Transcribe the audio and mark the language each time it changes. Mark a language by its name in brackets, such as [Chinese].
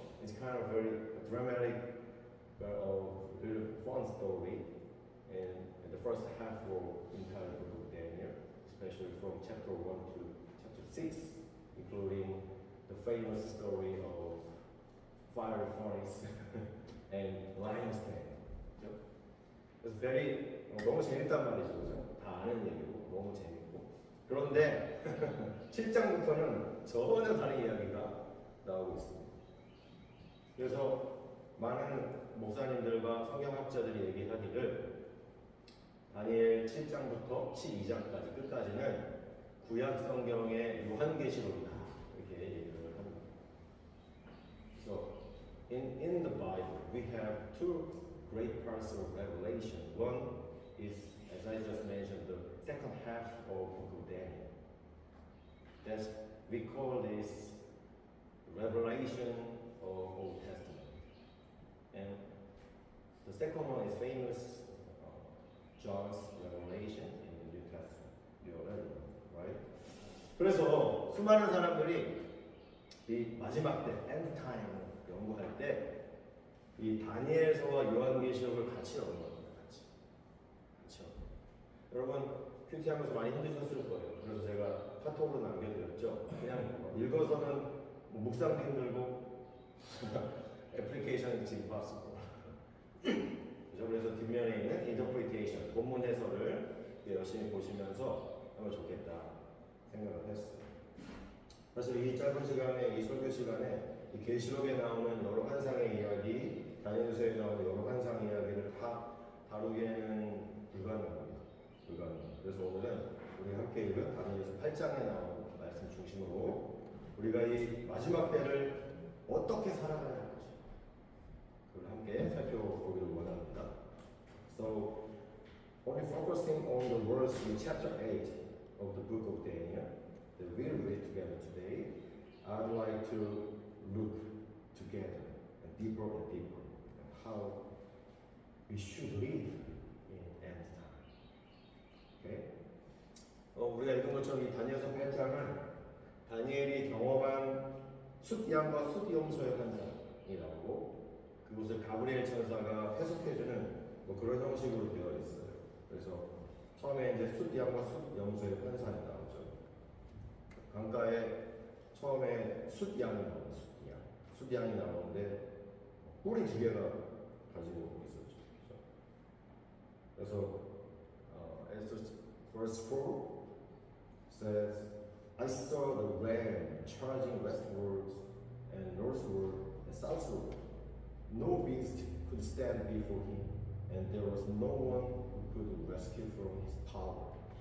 [English] It's kind of very dramatic, really fun story. And the first half of the entire book of Daniel, especially from chapter 1 to chapter 6, including the famous story of fire furnace and lion's den. It's very [Korean] 너무 재밌단 말이죠, 그죠? 다 아는 얘기고 너무 재밌고. 그런데 7장부터는 전혀 다른 이야기가 나오고 있습니다. 그래서 많은 목사님들과 성경학자들이 얘기하기를 다니엘 7장부터 12장까지 끝까지는 구약 성경의 요한계시록이다 이렇게 얘기를 합니다. [English] So in the Bible we have two great parts of Revelation. One is, as I just mentioned, the second half of Book of Daniel. That's we call this revelation of Old Testament. And the second one is famous John's revelation in the New Testament. You already know, right? [Korean] 그래서 수많은 사람들이 이 마지막 때, end time 연구할 때 이 다니엘서와 요한계시록을 같이 넣은 겁니다. 같이. 여러분 큐티하면서 많이 힘드셨을 거예요. 그래서 제가 카톡으로 남겨드렸죠. 그냥 읽어서는 묵상도 힘들고 애플리케이션은 지금 봤고 그죠? 그래서 뒷면에 있는 interpretation, 본문 해설을 열심히 보시면서 하면 좋겠다 생각을 했어요. 사실 이 짧은 시간에, 이 설교 시간에 이 계시록에 나오는 여러 환상의 이야기, 다니엘서에 나오는 여러 환상 이야기를 다 다루기에는 불가능합니다. 그래서 오늘은 우리 함께 읽은 다니엘서 8장에 나오는 말씀 중심으로 우리가 이 마지막 때를 어떻게 살아가야 할지 그걸 함께 살펴보기를 원합니다. [English] So, only focusing on the words in chapter 8 of the book of Daniel that we'll read together today, I'd like to look together and deeper at how we should live in end time. Okay? [Korean] 우리가 읽은 것처럼 이 다니엘서 8장은 다니엘이 경험한 숫양과 숫염소의 환상이 나오고 그것을 가브리엘 천사가 해석해주는 뭐 그런 형식으로 되어 있어요. 그래서 처음에 이제 숫양과 숫염소의 환상이 나오죠. 강가에 처음에 숫양이 나오는 숫양이 나오는데 뿔이 2개가 가지고 있었죠. 그래서 [English] verse 4 says, I saw the ram charging westward and northward and southward. No beast could stand before him, and there was no one who could rescue from his power.